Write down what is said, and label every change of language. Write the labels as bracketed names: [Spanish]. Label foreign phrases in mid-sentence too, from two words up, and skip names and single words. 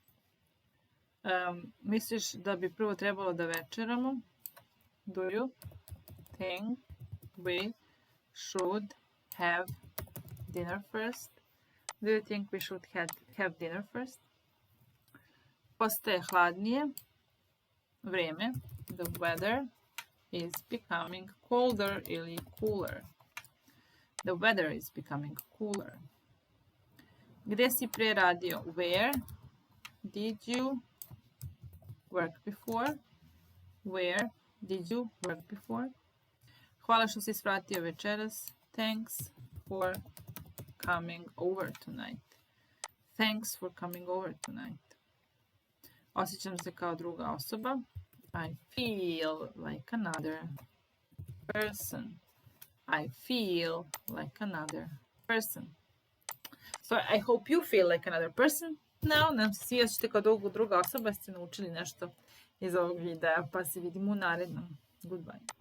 [Serbian] Misliš da bi prvo trebalo da večeramo? [English] Do you think we should have dinner first? Do you think we should have dinner first? [Serbian] Postaje hladnije. Vreme. [English] The weather is becoming colder ili cooler. The weather is becoming cooler. [Serbian] Gde si pre radio? [English] Where did you work before? Where did you work before? [Serbian] Hvala što si svratio večeras. [English] Thanks for coming over tonight. Thanks for coming over tonight. [Serbian] Osjećam se kao druga osoba. [English] I feel like another person. I feel like another person. So I hope you feel like another person. Now, [Serbian] nam se svi osjećate kao druga osoba. Ste naučili nešto iz ovog videa, pa se vidimo u narednom. [English] Goodbye.